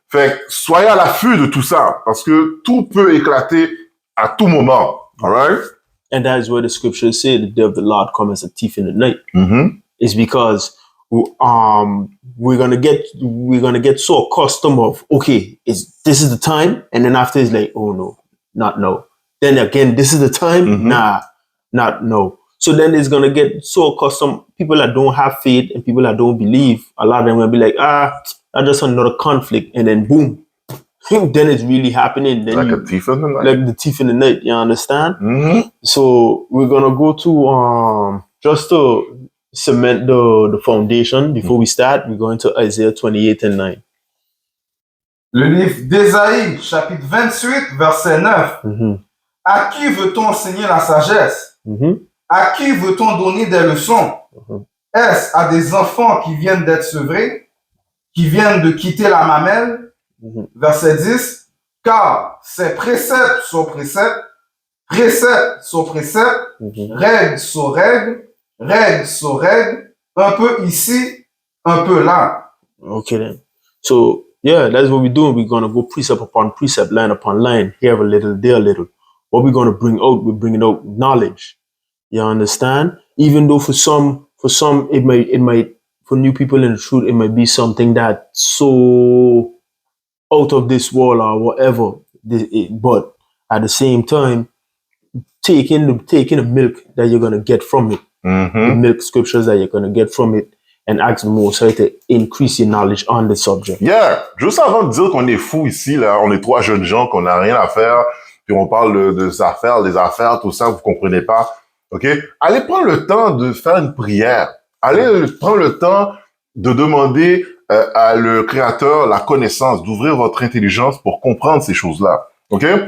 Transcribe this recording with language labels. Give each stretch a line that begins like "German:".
French: Fait que soyez à l'affût de tout ça, parce que tout peut éclater à tout moment.
English: All right? And that is where the scriptures say the day of the Lord comes as a thief in the night. It's because we're gonna get so accustomed of, okay, this is the time, and then after it's like, oh no, not no. Then again, this is the time, nah, not no. So then it's gonna get so accustomed. People that don't have faith and people that don't believe, a lot of them will be like, that's just another conflict, and then boom, then it's really happening. Then like a thief in the night. Like the thief in the night, you understand? So we're gonna go to just to cement the foundation before we start. We're going to Isaiah 28 and 9.
French: Le livre d'Ésaïe, chapitre 28, verset 9. À qui veut-on enseigner la sagesse? À qui veut-on donner des leçons? Est-ce à des enfants qui viennent d'être sevrés, qui viennent de quitter la mamelle? Verset 10. Car ces préceptes sont préceptes, préceptes sont préceptes, règles sont règles, règles sont règles, un peu ici, un peu là.
English: Okay then. So yeah, that's what we're doing. We're gonna go precept upon precept, line upon line, here a little, there a little. What we're gonna bring out, we're bringing out knowledge. You understand? Even though for some it might for new people in the truth, it might be something that so out of this world or whatever. But at the same time, taking the milk that you're gonna get from it, the milk scriptures that you're gonna get from it, and ask the Most High to increase your knowledge on the subject.
French: Yeah, juste avant de dire qu'on est fou ici, là, on est trois jeunes gens, qu'on n'a rien à faire, puis on parle des affaires, tout ça, vous comprenez pas. OK? Allez prendre le temps de faire une prière. Allez prendre le temps de demander à le Créateur la connaissance, d'ouvrir votre intelligence pour comprendre ces choses-là. OK?